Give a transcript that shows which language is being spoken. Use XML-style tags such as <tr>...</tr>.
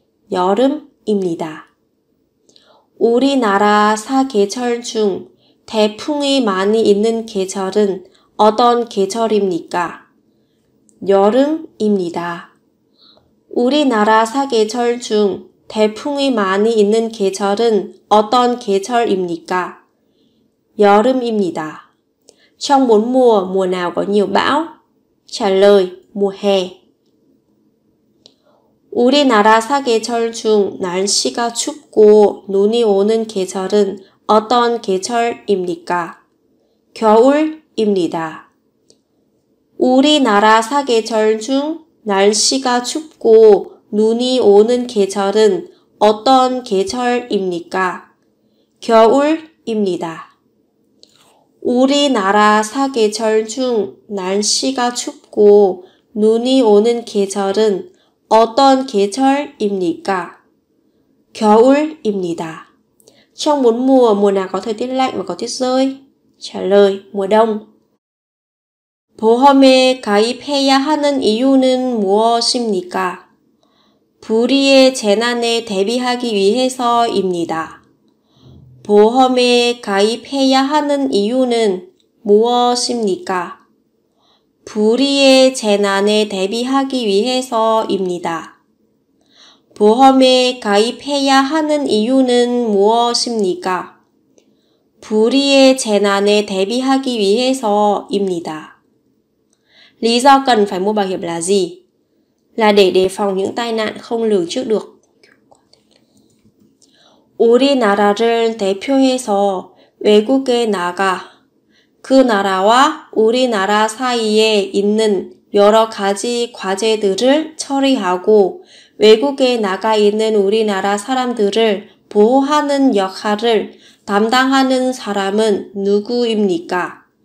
<ko>여름입니다. 우리나라 4계절 중 태풍이 많이 있는 계절은 어떤 계절입니까? 여름입니다. 우리나라 4계절 중 태풍이 많이 있는 계절은 어떤 계절입니까? 여름입니다.</ko> <vi>Trong 4 mùa, mùa nào có nhiều bão? Trả lời, mùa hè.</vi> <ko>우리나라 4계절 중 날씨가 춥고 눈이 오는 계절은 어떤 계절입니까? 겨울입니다. 우리나라 4계절 중 날씨가 춥고 눈이 오는 계절은 어떤 계절입니까? 겨울입니다. 우리나라 4계절 중 날씨가 춥고 눈이 오는 계절은 어떤 계절입니까? 겨울입니다.</ko> <vi>Trong 4 mùa, mùa nào có thời tiết lạnh và có tuyết rơi? Trả lời, mùa đông.</vi> <ko>보험에 가입해야 하는 이유는 무엇입니까? 불의의 재난에 대비하기 위해서입니다. 보험에 가입해야 하는 이유는 무엇입니까? 불의의 재난에 대비하기 위해서입니다. 보험에 가입해야 하는 이유는 무엇입니까? 불의의 재난에 대비하기 위해서입니다.</ko> <vi>Lý do cần phải mua bảo hiểm là gì? Là để đề phòng những tai nạn không lường trước được.</vi> <ko>우리나라를 대표해서 외국에 나가 그 나라와 우리나라 사이에 있는 여러 가지 과제들을 처리하고 외국에 나가 있는 우리나라 사람들을 보호하는 역할을 담당하는 사람은 누구입니까?</ko>